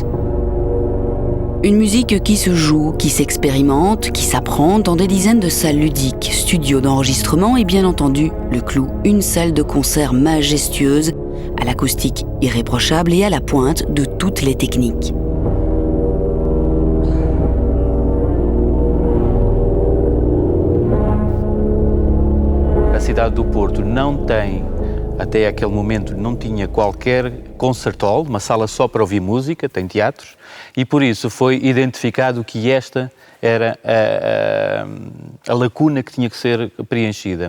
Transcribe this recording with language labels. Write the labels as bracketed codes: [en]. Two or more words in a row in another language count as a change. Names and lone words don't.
[fr] Une musique qui se joue, qui s'expérimente, qui s'apprend dans des dizaines de salles ludiques, studios d'enregistrement et bien entendu, le clou, une salle de concert majestueuse, à l'acoustique irréprochable et à la pointe de toutes les techniques. [pt] A cidade do Porto não tem, até aquele momento, não tinha qualquer concerto-hall, uma sala só para ouvir música, tem teatros, e por isso foi identificado que esta era a lacuna que tinha que ser preenchida.